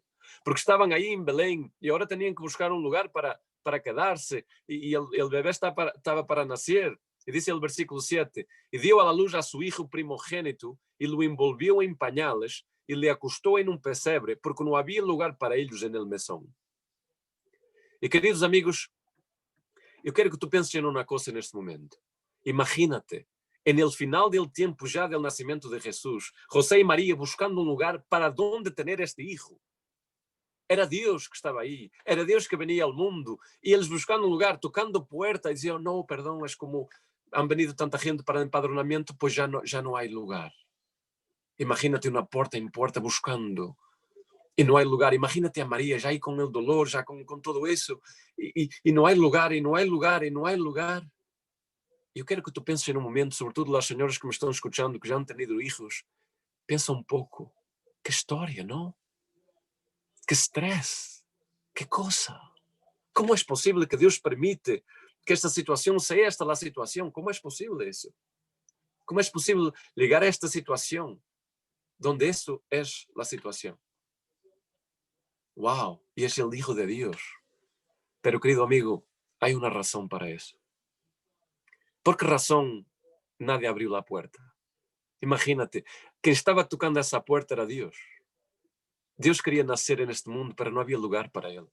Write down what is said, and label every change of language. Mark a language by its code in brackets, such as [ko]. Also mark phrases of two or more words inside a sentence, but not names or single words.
[es] Porque estaban ahí en Belén y ahora tenían que buscar un lugar para quedarse. Y el bebé estaba para nacer. Y dice el versículo 7, y dio a la luz a su hijo primogénito y lo envolvió en pañales y le acostó en un pesebre porque no había lugar para ellos en el mesón. Y queridos amigos, [pt] eu quero que tu penses em uma coisa neste momento. [es] Imagínate, en el final del tiempo ya del nacimiento de Jesús, José y María buscando un lugar para donde tener este hijo. Era Dios que estaba ahí, era Dios que venía al mundo, y ellos buscando un lugar, tocando puerta, y decían, no, perdón, es como han venido tanta gente para el empadronamiento, pues ya no hay lugar. Imagínate una puerta en puerta buscando, y no hay lugar. Imagínate a María ya ahí con el dolor, ya con todo eso, y no hay lugar, y no hay lugar, y no hay lugar. [pt] Eu quero que tu penses num momento, sobretudo as senhoras que me estão escutando, que já [es] han tenido hijos, [pt] pensa um pouco. Que história, não? Que estresse. Que coisa. Como é possível que Deus permite que esta situação seja esta a situação? Como é possível isso? Como é possível ligar a esta situação donde isso é a situação? [es] Wow, y es el Hijo de Dios. Pero querido amigo, hay una razón para eso. ¿Por qué razón nadie abrió la puerta? Imagínate, quien estaba tocando esa puerta era Dios. Dios quería nacer en este mundo, pero no había lugar para él.